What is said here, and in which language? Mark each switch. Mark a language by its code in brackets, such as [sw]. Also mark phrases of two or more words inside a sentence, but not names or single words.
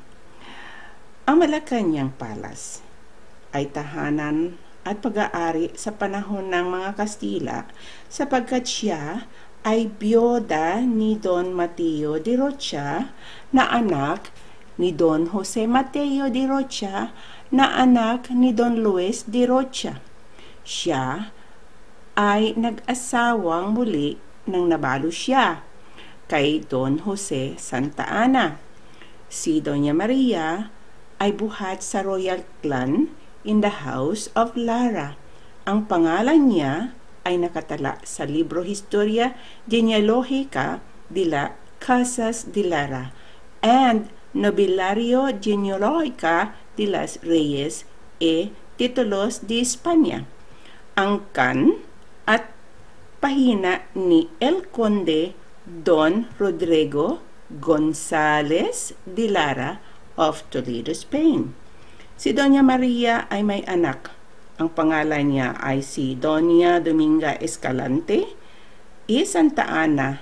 [tl] Ang Malacañang Palace ay tahanan at pag-aari sa panahon ng mga Kastila sapagkat siya ay biyuda ni Don Mateo de Rocha na anak ni Don Jose Mateo de Rocha na anak ni Don Luis de Rocha. Siya ay nag-asawang muli nang nabalo siya kay Don Jose Santa Ana. Si Doña Maria ay buhat sa [en] royal clan in the House of Lara. [tl] Ang pangalan niya ay nakatala sa libro Historia Genealogica de la Casas de Lara and Nobiliario Genealogica de las Reyes e Títulos de España. Ang kan at pahina ni El Conde Don Rodrigo González de Lara of Toledo, Spain. Si Doña Maria ay may anak. Ang pangalan niya ay si Doña Dominga Escalante y Santa Ana.